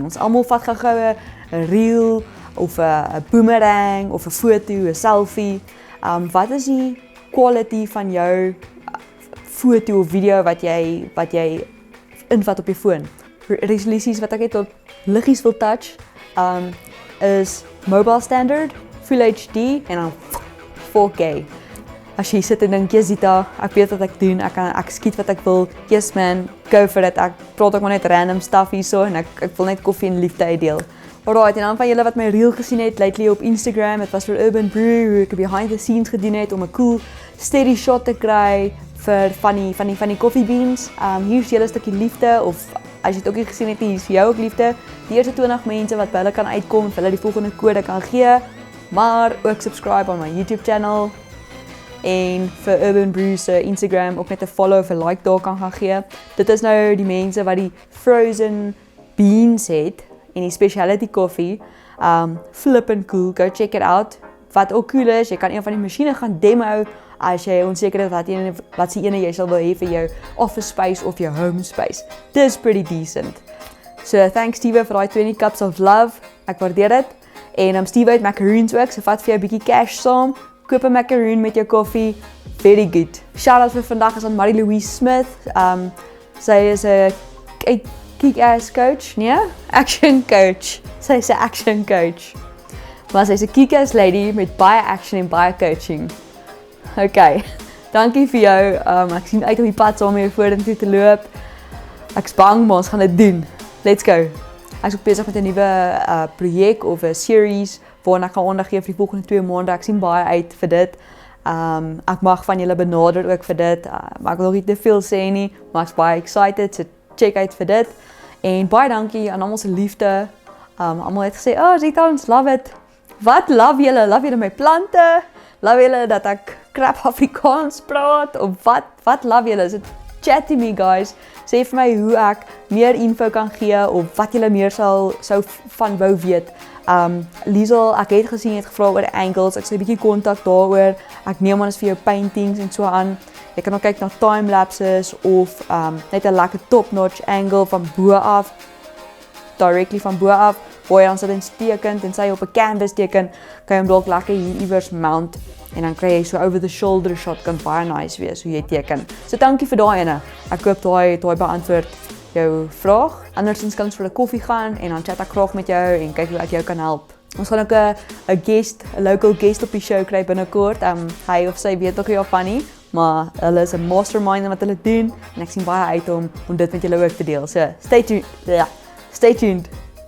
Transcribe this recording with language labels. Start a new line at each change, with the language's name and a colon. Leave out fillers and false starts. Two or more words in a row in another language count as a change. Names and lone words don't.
Afrikaans: Ons almal vat gou-gou 'n reel of 'n boomerang of 'n foto, 'n selfie. Wat is die quality van jou foto of video wat jy invat op jou foon? Resolusies wat ek net op liggies wil touch, is
English: mobile standard, full HD
Afrikaans: en dan 4K. As jy sit en dink, "Yes, Zita, ek weet wat ek doen, ek skiet wat ek wil.
English: Yes man, go for it."
Afrikaans: Ek praat ook maar net
English: random stuff
Afrikaans: hierso en ek wil net koffie en liefde uitdeel. Alright, en dan van julle wat my reel gesien het lately op Instagram, dit was vir Urban Brew, hoe ek
English: behind the scenes
Afrikaans: gedoen het om 'n
English: cool steady shot
Afrikaans: te kry vir van die
English: coffee beans.
Afrikaans: Hier is julle 'n stukkie liefde, of as jy dit ook nie gesien het nie, hier is vir jou ook liefde. Die eerste 20 mense wat by hulle kan uitkom, vir hulle die volgende kode kan gee, maar ook subscribe op my YouTube channel en vir Urban Brew se Instagram ook net 'n follow of 'n like daar kan gaan gee. Dit is nou die mense wat die
English: frozen beans
Afrikaans: het en die
English: specialty coffee. Flippin' cool, go check it out.
Afrikaans: Wat ook cool is, jy kan een van die masjiene gaan demo as jy onseker is wat se ene jy sal wil hê vir jou
English: office space
Afrikaans: of jou
English: home space.
Afrikaans: Dis
English: pretty decent. So thanks Steve
Afrikaans: vir daai 20
English: cups of love.
Afrikaans: Ek waardeer dit. En Steve het macaroons ook, so vat vir jou 'n bietjie cash saam. Koop 'n macaroon met jou koffie.
English: Very good. Shout out
Afrikaans: vir vandag is aan Marie Louise Smith. Sy is 'n
English: kick-ass coach,
Afrikaans: nee?
English: Action coach.
Afrikaans: Sy is 'n
English: action coach.
Afrikaans: Maar sy is 'n
English: kick-ass lady
Afrikaans: met baie action en baie coaching. Okay, dankie vir jou. Ek sien uit op die pad saam met jou vorentoe te loop. Ek's bang, maar ons gaan dit doen.
English: Let's go.
Afrikaans: Ek's ook besig met 'n nuwe projek of 'n series waarna ek gaan aandag gee vir die volgende 2 maande. Ek sien baie uit vir dit. Ek mag van julle benader ook vir dit. Maar ek wil nog nie te veel sê nie, maar ek's baie excited, so check uit vir dit. En baie dankie aan almal se liefde. Almal het gesê, "Oh, Zita, ons
English: love it."
Afrikaans: Wat love julle? Love julle my plante? Love julle dat ek crap Afrikaans praat? Of wat love julle?
English: So chat to me guys.
Afrikaans: Sê vir my hoe ek meer info kan gee of wat julle meer sou van wou weet. Liesel, ek het gesien jy het gevra oor angles. Ek sê 'n bietjie kontak daaroor. Ek neem aan is vir jou paintings en so aan. Jy kan ook kyk na
English: time lapses
Afrikaans: of net 'n lekker
English: top notch angle
Afrikaans: van bo af. Directly van bo af. Waar jy dan sit en teken, tensy jy op 'n canvas teken, kan jy hom dalk lekker hier iewers mount en dan kry jy so
English: over the shoulder shot,
Afrikaans: kan baie nice wees hoe jy teken. So dankie vir daai ene. Ek hoop daai beantwoord jou vraag. Andersins kan ons vir 'n koffie gaan en dan chat ek graag met jou en kyk hoe ek jou kan help. Ons gaan ook 'n
English: local guest
Afrikaans: op die show kry binnekort. Hy of sy weet nog nie of van nie, maar hulle is 'n mastermind in wat hulle doen en ek sien baie uit om dit met julle ook te deel.
English: So stay tuned.